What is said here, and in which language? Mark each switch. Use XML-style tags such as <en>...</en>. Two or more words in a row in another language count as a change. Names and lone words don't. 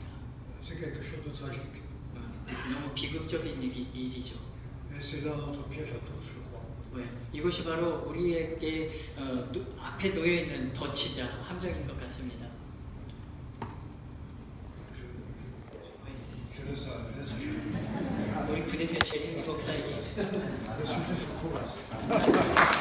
<fr>C'est quelque chose de tragique.</fr> <ko>너무 비극적인 일이죠.</ko> <fr>Et c'est là notre piège à tous, je crois.</fr> <ko>이것이 바로 우리에게 앞에 놓여 있는 덫이자 함정인 것 같습니다. 우리 부대표 제리 목사에게.</ko>